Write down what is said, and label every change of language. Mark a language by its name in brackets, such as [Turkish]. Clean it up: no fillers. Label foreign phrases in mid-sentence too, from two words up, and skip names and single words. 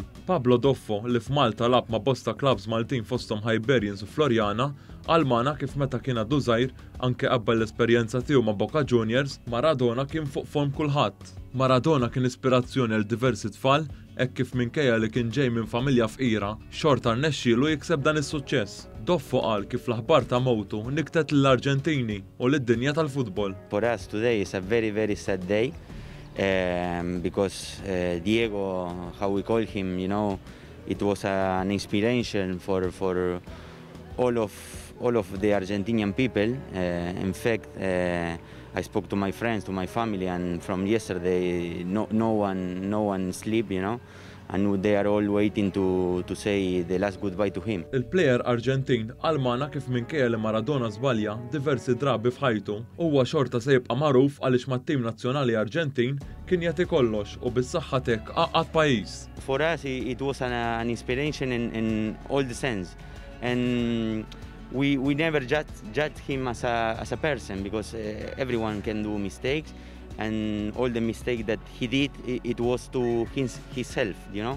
[Maltese] Pablo Doffo li f'Malta lab ma' bosta klabs Maltin fosthom Hibernians u Floriana għalmana kif meta kien għadu żgħir anke qabel l-esperjenza tiegħu ma' Boca Juniors, Maradona kien fuq form kulħadd. Maradona kien ispirazzjoni għal diversi tfal hekk kif minkejja li kien ġej minn familja fqira, xorta rnexxielu jikseb dan is-suċċess. Doffo qal kif l-aħbar ta' mowtu niktet lill-Arġentini u lid-dinja tal-futbol. [English] For us today is a very, very sad day because Diego, how we call him, you know, it was an inspiration for all of the Argentinian people. In fact, I spoke to my friends, to my family, and from yesterday, no one sleep, you know, and they are all waiting to say the last goodbye to him. [Maltese] Il-plejer Arġentin għalmana kif minkejja li Maradona żbalja diversi drabi f'ħajtu huwa xorta se jibqa' magħruf għaliex mat-tim nazzjonali Arġentin kien jagħti kollox u bis-saħħa tek għaqgħad pajjiż. [English] For us, it was an inspiration in all the sense, and we never judge him as a person, because everyone can do mistakes, and all the mistakes that he did, it was to himself, you know.